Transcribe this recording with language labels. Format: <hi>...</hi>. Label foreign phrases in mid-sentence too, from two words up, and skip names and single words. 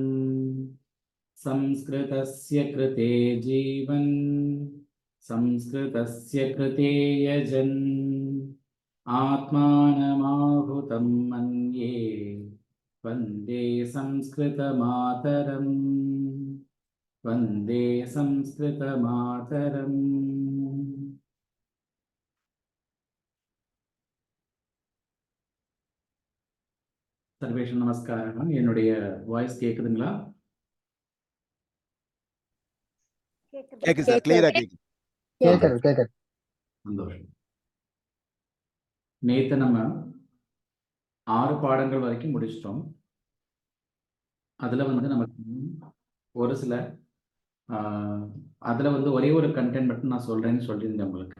<sa>संस्कृतस्य कृते जीवन् संस्कृतस्य कृते यजन्, आत्मानमाहुतं मन्ये वन्दे संस्कृतमातरम्, वन्दे संस्कृतमातरम्। सर्वेषां नमस्कारः।</sa> <ta>என்னுடைய வாய்ஸ் கேக்குதுங்களா? கேக்குது சார், கிளியரா கேக்குது. கேக்குது. சந்தோஷம். நேத்து நம்ம 6 பாடங்கள் வரைக்கும் முடிச்சிட்டோம். அதுல வந்து நமக்கு ஒரு சில அதுல வந்து ஒரே ஒரு கண்டென்ட் மட்டும் நான் சொல்றேன்னு சொல்லியிருந்தேன் உங்களுக்கு.</ta>